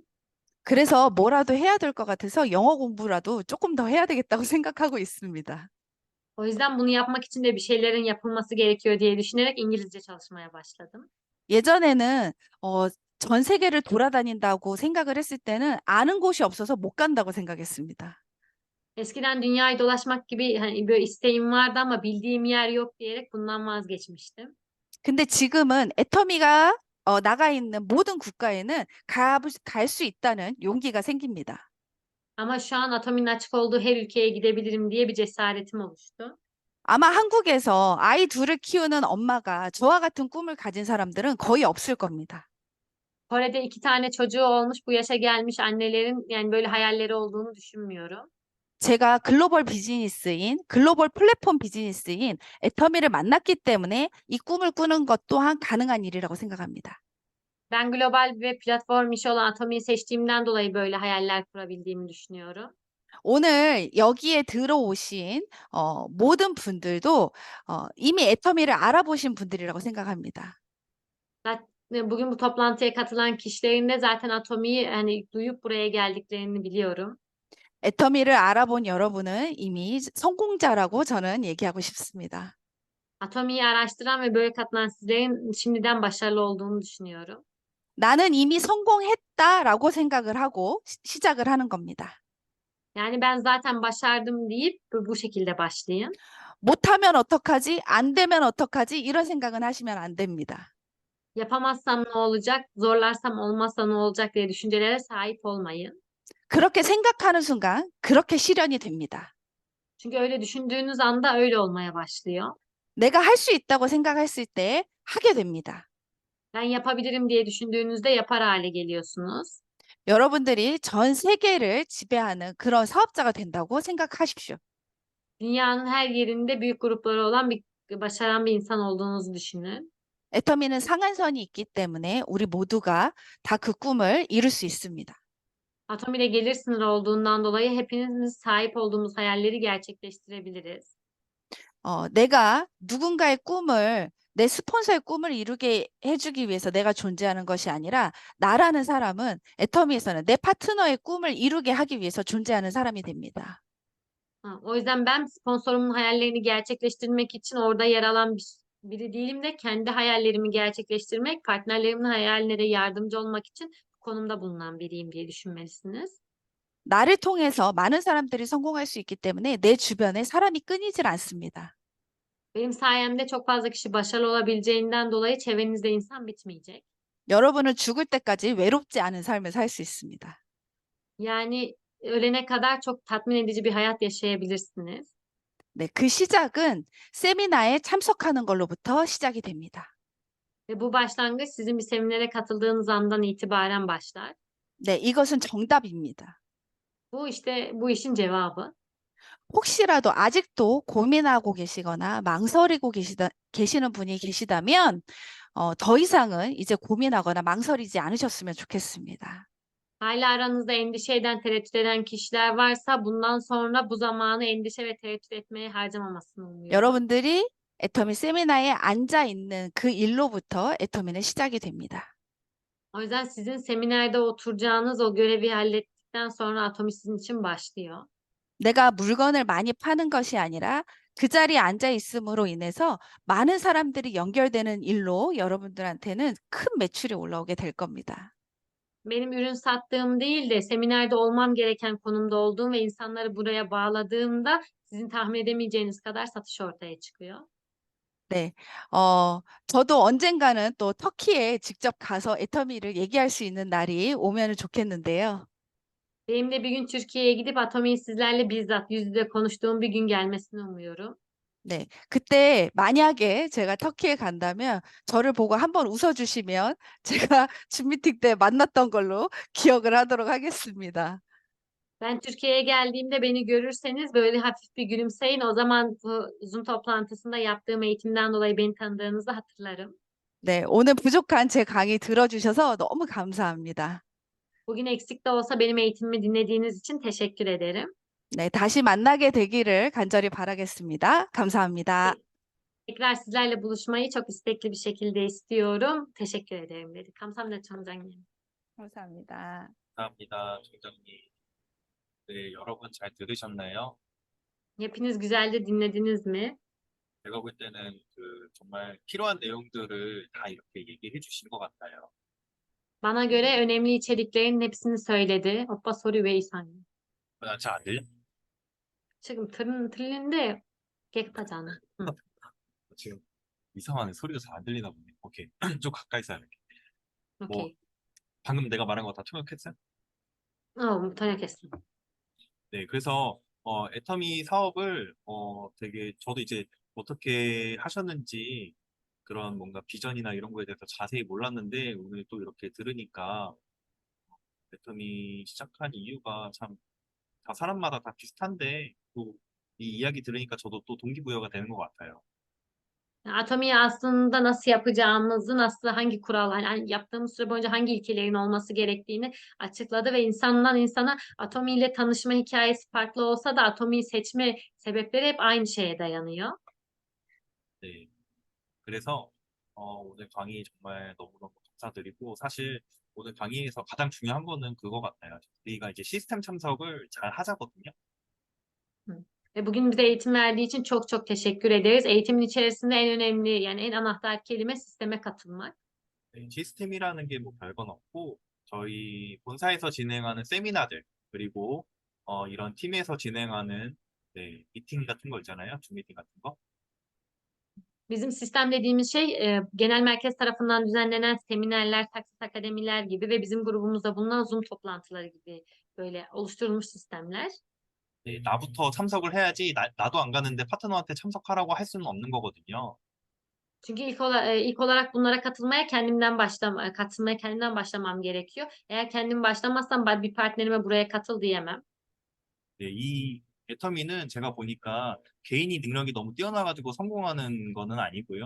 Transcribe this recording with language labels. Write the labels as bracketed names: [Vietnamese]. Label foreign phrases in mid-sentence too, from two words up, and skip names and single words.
[Korean] 그래서 뭐라도 해야 될 것 같아서 영어 공부라도 조금 더 해야 되겠다고 생각하고 있습니다. [Turkish] O yüzden bunu yapmak için de bir şeylerin yapılması gerekiyor diye düşünerek İngilizce çalışmaya başladım. [Korean] 예전에는 전 세계를 돌아다닌다고 생각을 했을 때는 아는 곳이 없어서 못 간다고 생각했습니다. [Turkish] Eskiden dünyayı dolaşmak gibi hani böyle isteğim vardı ama bildiğim yer yok diyerek bundan vazgeçmiştim. [Korean] 근데 지금은 애터미가 나가 있는 모든 국가에는 갈 수 있다는 용기가 생깁니다. [Turkish] Ama şu an Atomi'nin açık olduğu her ülkeye gidebilirim diye bir cesaretim oluştu. [Korean] 아마 한국에서 아이 둘을 키우는 엄마가 저와 같은 꿈을 가진 사람들은 거의 없을 겁니다. [Turkish] Kore'de 2 tane çocuğu olmuş bu yaşa gelmiş annelerin yani böyle hayalleri olduğunu düşünmüyorum. [Korean] 제가 글로벌 플랫폼 비즈니스인 애터미를 만났기 때문에 이 꿈을 꾸는 것 또한 가능한 일이라고 생각합니다. [Turkish] Ben global ve platform işi olan Atomi'yi seçtiğimden dolayı böyle hayaller kurabildiğimi düşünüyorum. [Korean] 오늘 여기에 들어오신 모든 분들도 이미 애터미를 알아보신 분들이라고 생각합니다. [Turkish] Bugün bu toplantıya katılan kişilerin de zaten Atomi'yi hani duyup buraya geldiklerini biliyorum. [Korean] 애터미를 알아본 여러분은 이미 성공자라고 저는 얘기하고 싶습니다. [Turkish] Atomi'yi araştıran ve böyle katılan sizlerin şimdiden başarılı olduğunu düşünüyorum. [Korean] 나는 이미 성공했다라고 생각을 하고 시작을 하는 겁니다. [Turkish] Yani ben zaten başardım deyip bu şekilde başlayın. [Korean] 못하면 어떡하지? 안 되면 어떡하지? 이런 생각은 하시면 안 됩니다. [Turkish] Yapamazsam ne olacak, zorlarsam olmazsa ne olacak diye düşüncelere sahip olmayın. [Korean] 그렇게 생각하는 순간 그렇게 실현이 됩니다. [Turkish] Çünkü öyle düşündüğünüz anda öyle olmaya başlıyor. [Korean] 내가 할 수 있다고 생각했을 때 하게 됩니다. [Turkish] Ben yapabilirim diye düşündüğünüzde yapar hale geliyorsunuz. [Korean] 여러분들이 전 세계를 지배하는 그런 사업자가 된다고 생각하십시오. [Turkish] Dünyanın her yerinde büyük grupları olan başaran bir insan olduğunuzu düşünün. [Korean] 애터미는 상한선이 있기 때문에 우리 모두가 다 그 꿈을 이룰 수 있습니다. [Turkish] Atomi'de gelir sınırı olduğundan dolayı hepimiz sahip olduğumuz hayalleri gerçekleştirebiliriz. [Korean] 내가 누군가의 꿈을 내 스폰서의 꿈을 이루게 해주기 위해서 내가 존재하는 것이 아니라 나라는 사람은 애터미에서는 내 파트너의 꿈을 이루게 하기 위해서 존재하는 사람이 됩니다. [Turkish] O yüzden ben sponsorumun hayallerini gerçekleştirmek için orada yer alan biri değilim de kendi hayallerimi gerçekleştirmek, partnerlerimin hayaline de yardımcı olmak için bu konumda bulunan biriyim diye düşünmelisiniz. [Korean] 나를 통해서 많은 사람들이 성공할 수 있기 때문에 내 주변에 사람이 끊이질 않습니다. [Turkish] Benim sayemde çok fazla kişi başarılı olabileceğinden dolayı çevrenizde insan bitmeyecek. [Korean] 여러분은 죽을 때까지 외롭지 않은 삶을 살 수 있습니다. [Turkish] Yani ölene kadar çok tatmin edici bir hayat yaşayabilirsiniz. [Korean] 네, 그 시작은 세미나에 참석하는 걸로부터 시작이 됩니다. [Turkish] Ve bu başlangıç sizin bir seminere katıldığınız andan itibaren başlar. [Korean] 네, 이것은 정답입니다. [Turkish] Bu işte bu işin cevabı. [Korean] 혹시라도 아직도 고민하고 계시거나 망설이고 계시는 분이 계시다면 더 이상은 이제 고민하거나 망설이지 않으셨으면 좋겠습니다. [Turkish] Hala aranızda endişe eden, tereddüt eden kişiler varsa bundan sonra bu zamanı endişe ve tereddüt etmeye harcamamasını umuyorum. [Korean] 여러분들이 애터미 세미나에 앉아 있는 그 일로부터 애터미는 시작이 됩니다. [Turkish] O yüzden sizin seminerde oturacağınız o görevi hallettikten sonra Atomi sizin için başlıyor. [Korean] 내가 물건을 많이 파는 것이 아니라 그 자리에 앉아 있음으로 인해서 많은 사람들이 연결되는 일로 여러분들한테는 큰 매출이 올라오게 될 겁니다. [Turkish] Benim ürün sattığım değil de seminerde olmam gereken konumda olduğum ve insanları buraya bağladığımda sizin tahmin edemeyeceğiniz kadar satış ortaya çıkıyor. [Korean] 네, 저도 언젠가는 또 터키에 직접 가서 애터미를 얘기할 수 있는 날이 오면 좋겠는데요. [Turkish] Benim de bir gün Türkiye'ye gidip Atomi'yi sizlerle bizzat yüz yüze konuştuğum bir gün gelmesini umuyorum. [Korean] 네. 그때 만약에 제가 터키에 간다면 저를 보고 한번 웃어주시면 제가 줌미팅 때 만났던 걸로 기억을 하도록 하겠습니다. [Turkish] Ben Türkiye'ye geldiğimde beni görürseniz böyle hafif bir gülümseyin. O zaman bu Zoom toplantısında yaptığım eğitimden dolayı beni tanıdığınızı hatırlarım. [Korean] 네. 오늘 부족한 제 강의 들어주셔서 너무 감사합니다. [Turkish] Bugün eksik de olsa benim eğitimimi dinlediğiniz için teşekkür ederim. [Korean] 네. 다시 만나게 되기를 간절히 바라겠습니다. 감사합니다. [Turkish] Tekrar sizlerle buluşmayı çok istekli bir şekilde istiyorum. Teşekkür ederim dedi. [Korean] 감사합니다, 총장님. 감사합니다. 감사합니다, 총장님. 네, 여러분 잘 들으셨나요? [Turkish] Hepiniz güzelce dinlediniz mi? [Korean] 제가 볼 때는 정말 필요한 내용들을 다 이렇게 얘기해 주신 것 같아요. [Turkish] Bana göre önemli içeriklerin hepsini söyledi. [Korean] 오빠 소리 왜 이상해? 잘안 들려? 지금 들리는데 깨끗하지 않아. 응, 지금 이상하네. 소리가 잘 안 들리나 보네. 오케이. 좀 가까이서 할게. 뭐, okey. 방금 내가 말한 거 다 통역했어요? 번역했어. 네, 그래서 애터미 사업을 되게 저도 이제 어떻게 하셨는지 그런 뭔가 비전이나 이런 거에 대해서 자세히 몰랐는데 오늘 또 이렇게 들으니까 애터미 시작한 이유가 참 다 사람마다 다 비슷한데 또 이 이야기 들으니까 저도 또 동기부여가 되는 것 같아요. [Turkish] Atomi'yi aslında nasıl yapacağımızı, nasıl hangi kural, hani yaptığımız süre boyunca hangi ilkelerin olması gerektiğini açıkladı ve insandan insana Atomi ile tanışma hikayesi farklı olsa da Atomi'yi seçme sebepleri hep aynı şeye dayanıyor. [Korean] 네, 그래서 오늘 강의 정말 너무너무 감사드리고 사실 오늘 강의에서 가장 중요한 거는 그거 같아요. 우리가 이제 시스템 참석을 잘 하자거든요. Hı. [Turkish] Ve bugün bize eğitim verdiği için çok çok teşekkür ederiz. Eğitimin içerisinde en önemli, yani en anahtar kelime sisteme katılmak. [Korean] 네, 시스템이라는 게 뭐 별건 없고 저희 본사에서 진행하는 세미나들 그리고 이런 팀에서 진행하는 네, 미팅 같은 거 있잖아요. 줌 미팅 같은 거. [Turkish] Bizim sistem dediğimiz şey genel merkez tarafından düzenlenen seminerler, taksis akademiler gibi ve bizim grubumuzda bulunan Zoom toplantıları gibi böyle oluşturulmuş sistemler. [Korean] 네, 나부터 참석을 해야지 나도 안 가는데 파트너한테 참석하라고 할 수는 없는 거거든요. [Turkish] Çünkü ilk olarak bunlara katılmaya kendimden başlamam gerekiyor. Eğer kendim başlamazsam bir partnerime buraya katıl diyemem. [Korean] 네, 이 애터미는 제가 보니까 개인이 능력이 너무 뛰어나가지고 성공하는 거는 아니고요.